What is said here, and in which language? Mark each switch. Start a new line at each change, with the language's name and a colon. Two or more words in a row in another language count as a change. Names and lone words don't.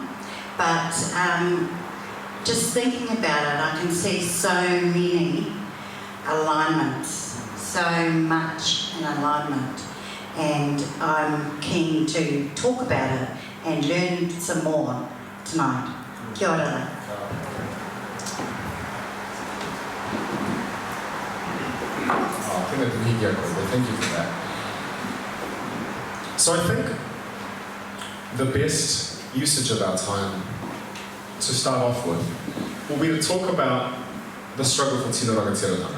English: But just thinking about it, I can see so many alignments, so much in alignment. And I'm keen to talk about it and learn some more tonight.
Māori: Kia ora.
English: Thank you for that. So I think the best usage of our time to start off with will be to talk about the struggle for
Māori: Tino Rangatiratanga.